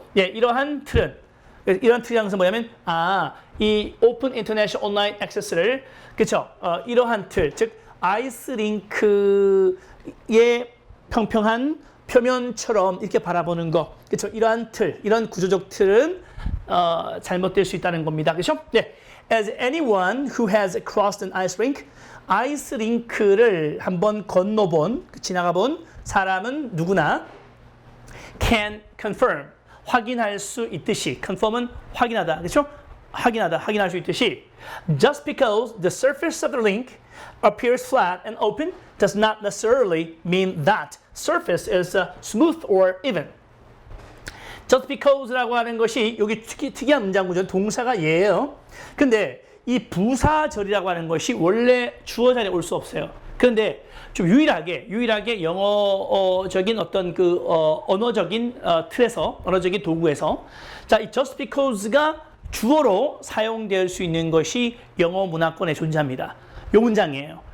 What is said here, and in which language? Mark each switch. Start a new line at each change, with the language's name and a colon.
Korean: 예, 이러한 틀이라는 뭐냐면, 이 오픈 인터내셔널 온라인 액세스를, 그렇죠? 이러한 틀, 즉 아이스링크의 평평한 표면처럼 이렇게 바라보는 거, 그렇죠? 이러한 틀, 이런 구조적 틀은 잘못될 수 있다는 겁니다. 그렇죠? 네.
English: as anyone who has crossed an ice rink.
Korean: 아이스 링크를 한번 건너본, 지나가 본 사람은 누구나
English: can confirm,
Korean: 확인할 수 있듯이, confirm은 확인하다, 그렇죠? 확인하다, 확인할 수 있듯이
English: just because the surface of the rink appears flat and open does not necessarily mean that surface is smooth or even. just because
Korean: 라고 하는 것이 여기 특이한 문장 구조는 동사가 얘예요. 근데 이 부사절이라고 하는 것이 원래 주어 자리에 올 수 없어요. 그런데 좀 유일하게 영어적인 어떤 그 언어적인 틀에서, 언어적인 도구에서 자, 이
English: just because
Korean: 가 주어로 사용될 수 있는 것이 영어 문화권에 존재합니다. 이 문장이에요.